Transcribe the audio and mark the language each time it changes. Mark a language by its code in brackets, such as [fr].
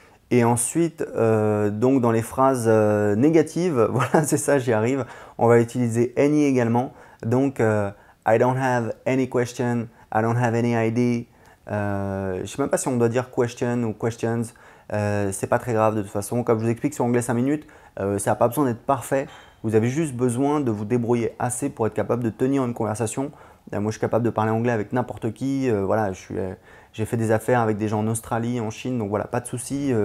[fr] Et ensuite, donc dans les phrases négatives, voilà, c'est ça, j'y arrive, on va utiliser any également. [en] Donc, I don't have any question, I don't have any idea. [fr] Je ne sais même pas si on doit dire question ou questions. C'est pas très grave de toute façon. Comme je vous explique sur Anglais 5 minutes, ça n'a pas besoin d'être parfait. Vous avez juste besoin de vous débrouiller assez pour être capable de tenir une conversation. Moi, je suis capable de parler anglais avec n'importe qui. Voilà, j'ai fait des affaires avec des gens en Australie, en Chine, donc voilà, pas de souci.